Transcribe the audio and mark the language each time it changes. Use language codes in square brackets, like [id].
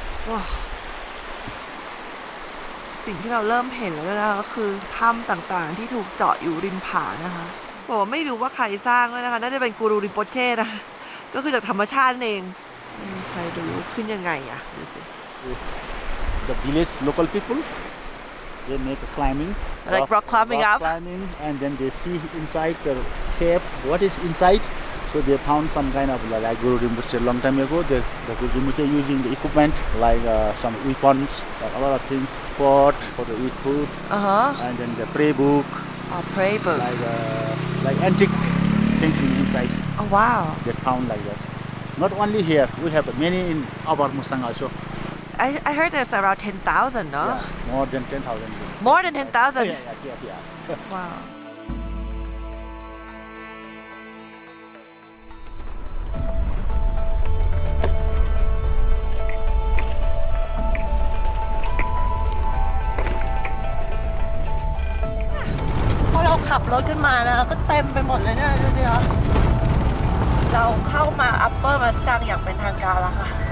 [th] ว้าวสิ่งที่เราเริ่มเห็นแล้วนะคะก็คือถ้ำต่างๆที่ถูกเจาะอยู่ริมผานะคะบอกว่าไม่รู้ว่าใครสร้างด้วยนะคะน่าจะเป็นกูรูริมโปเช่นะก็คือจากธรรมชาตินั่นเองไม่มีใครรู้ขึ้นยังไงอ่ะดูสิ [en] The village local people, they make a climbing. Like rock climbing rock up? climbing, and then they see inside the cave what is inside. So they found some kind of like Guru Rinpoche a long time ago. The Guru Rinpoche using the equipment like some weapons, like a lot of things, pot for the eat food, and then the prayer book, pray book like antique things inside. oh wow They found like that. Not only here, we have many in our Mustang also. I heard there's around 10,000 no Yeah, more than 10,000. more than 10,000 Yeah. [th] wow พอเราขับรถขึ้นมานะก็เต็มไปหมดเลยเนี่ยดูสิคะเราเข้ามา Upper Mustang อย่างเป็นทางการแล้วค่ะ